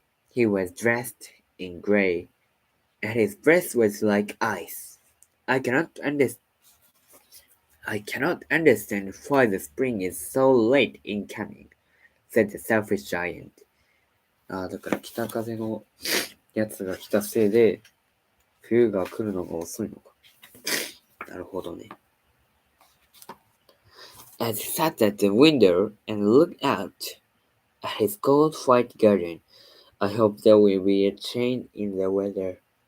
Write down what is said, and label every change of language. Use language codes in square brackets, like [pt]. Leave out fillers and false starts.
[en] He was dressed in grey, and his breath was like ice. I cannot I cannot understand why the spring is so late in coming, said the selfish giant. [ja] だから北風のやつが来たせいで、冬が来るのが遅いのか。なるほどね。 [en] As he sat at the window and looked out at his cold white garden, I hope there will be a change in the weather.